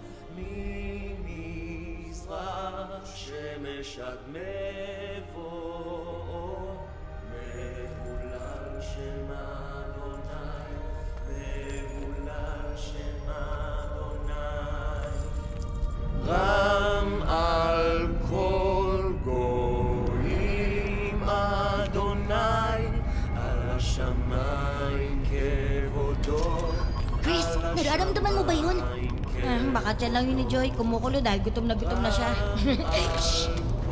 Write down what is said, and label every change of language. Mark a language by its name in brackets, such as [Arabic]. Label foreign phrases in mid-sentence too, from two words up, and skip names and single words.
[Hebrew] ממזרח שמש עד מבוא, מהולל שם אדוני, מהולל שם אדוני. רם על כל גויים אדוני, על השמיים כבודו. [Filipino] Chris, nararamdaman mo ba yun? Baka tiyan lang yun ni Joy. Kumukulo dahil gutom na siya.